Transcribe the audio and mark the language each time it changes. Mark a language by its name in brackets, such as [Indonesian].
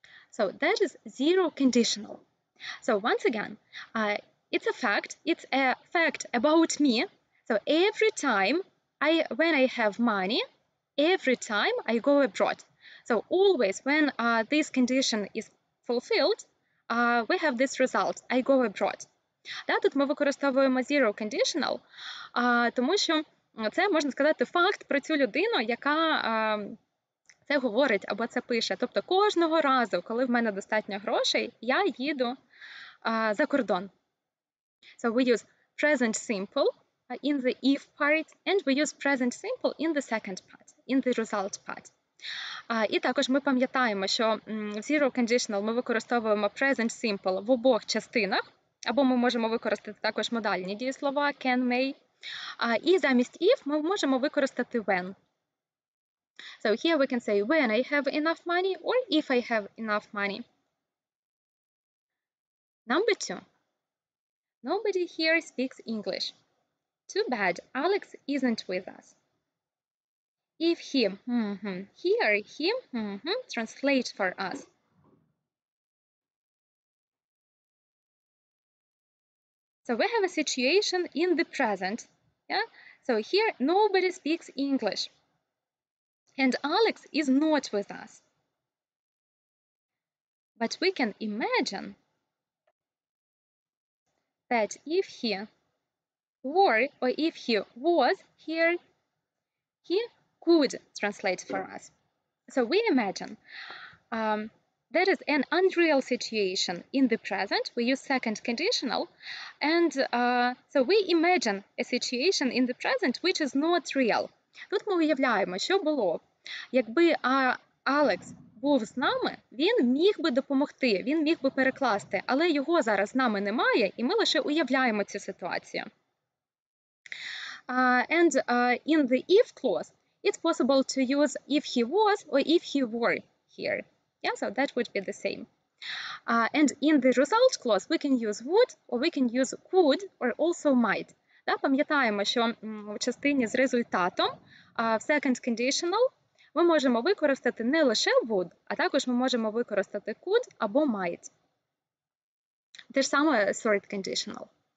[English] So that is zero conditional. So once again, it's a fact about me. So every time when I have money, every time I go abroad. So always when this condition is fulfilled, we have this result, I go abroad. [Ukrainian] Тут ми використовуємо zero conditional, тому що це, можна сказати, факт про цю людину, яка Це говорить або це пише. Тобто кожного разу, коли в мене достатньо грошей, я їду за кордон. [English] So we use present simple in the if part, and we use present simple in the second part, in the result part. [Ukrainian] І також ми пам'ятаємо, що в Zero Conditional ми використовуємо present simple в обох частинах, або ми можемо використати також модальні дієслова can, may. І замість if ми можемо використати when. [English] So here we can say when I have enough money or if I have enough money. Number 2. Nobody here speaks English. Too bad, Alex isn't with us. If he, here, he, translate for us. So we have a situation in the present. Yeah? So here, nobody speaks English. And Alex is not with us. But we can imagine that if he were, or if he was here, he could translate for us. So we imagine that is an unreal situation in the present. We use second conditional. And so we imagine a situation in the present which is not real. [Ukrainian] Тут ми уявляємо, що було. Якби Алекс був з нами, він міг би допомогти, він міг би перекласти, але його зараз з нами немає, і ми лише уявляємо цю ситуацію. [English] And in the if clause, it's possible to use if he was or if he were here. Yeah, so that would be the same. And in the result clause, we can use would, or we can use could, or also might. [Ukrainian] Да, пам'ятаємо, що в частині з результатом в second conditional ми можемо використати не лише would, а також ми можемо використати could або might. Те ж саме third conditional.